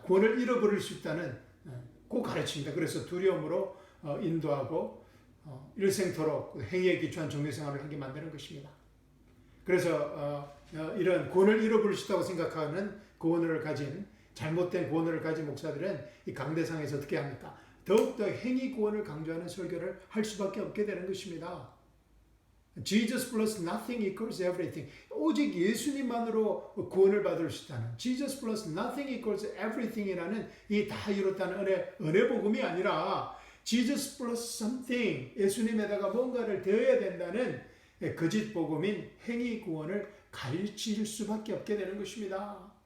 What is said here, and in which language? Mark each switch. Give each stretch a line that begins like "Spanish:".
Korean: 구원을 잃어버릴 수 있다는 그 가르칩니다. 그래서 두려움으로 인도하고 일생토록 행위에 기초한 종교생활을 하게 만드는 것입니다. 그래서 이런 구원을 잃어버릴 수 있다고 생각하는 구원을 가진, 잘못된 구원을 가진 목사들은 이 강대상에서 어떻게 합니까? 더욱더 행위 구원을 강조하는 설교를 할 수밖에 없게 되는 것입니다.
English: Jesus plus nothing equals everything.
Korean: 오직 예수님만으로 구원을 받을 수 있다는,
English: Jesus plus nothing equals everything
Korean: 이라는 이 다 이뤘다는 은혜 복음이 아니라
English: Jesus plus something,
Korean: 예수님에다가 뭔가를 더해야 된다는 거짓 복음인 행위 구원을 가르칠 수밖에 없게 되는 것입니다.